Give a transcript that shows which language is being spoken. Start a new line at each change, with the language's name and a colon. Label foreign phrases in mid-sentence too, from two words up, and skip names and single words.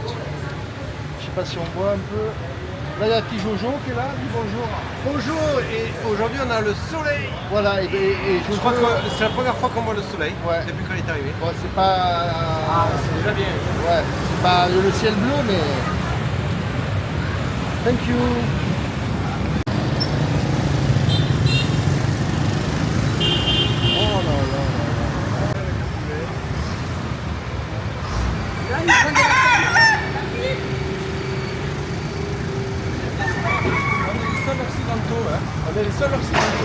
French: Je sais pas si on voit un peu. Là, il y a petit Jojo qui est là. Dis bonjour. Bonjour, et aujourd'hui on a le soleil. Voilà, et Je crois que c'est la première fois qu'on voit le soleil depuis qu'on est arrivé. Bon, c'est pas... c'est déjà bien. Ouais, c'est pas le ciel bleu, mais...
English: Thank you.
French: Oh là là là. Là, ils prennent de la On est les seuls occidentaux, hein. On est les seuls occidentaux.